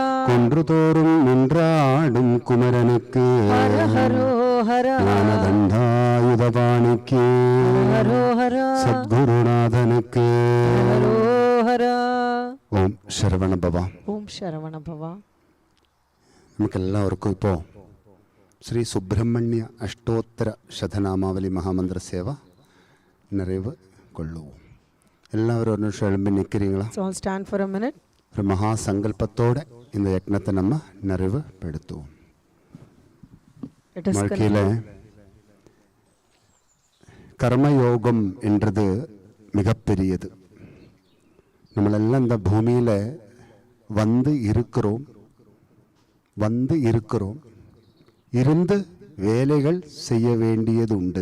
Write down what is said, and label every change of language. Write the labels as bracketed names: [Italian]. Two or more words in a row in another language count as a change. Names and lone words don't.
[Tamil] குன்று தோறும் நின்றாடும் குமரனுக்கு ஹரோஹரா. ஞானதண்டாயுதபாணிக்கு ஹரோஹரா. சத்குருநாதனுக்கு ஹரோஹரா. ஓம் சரவண பவா. ஓம் சரவண பவா. [Malayalam] നമുക്കെല്ലാവർക്കും ഇപ്പോൾ ശ്രീ സുബ്രഹ്മണ്യ അഷ്ടോത്തര ശതനാമാവലി മഹാമന്ത്ര സേവ നിറവ് കൊള്ളൂ. എല്ലാവരും ഒരു നിമിഷം എഴുമ്പി നിൽக்கிறீங்களா? [English] So I'll stand for a minute. [Malayalam] ഒരു മഹാസങ്കല്പത്തോടെ [Tamil] இந்த யக்னத்தை நம்ம நிறைவு படுத்துவோம். வாழ்க்கையில் கர்மயோகம் என்றது மிகப்பெரியது. நம்மளெல்லாம் இந்த பூமியில் வந்து இருக்கிறோம் இருந்து வேலைகள் செய்ய வேண்டியது உண்டு.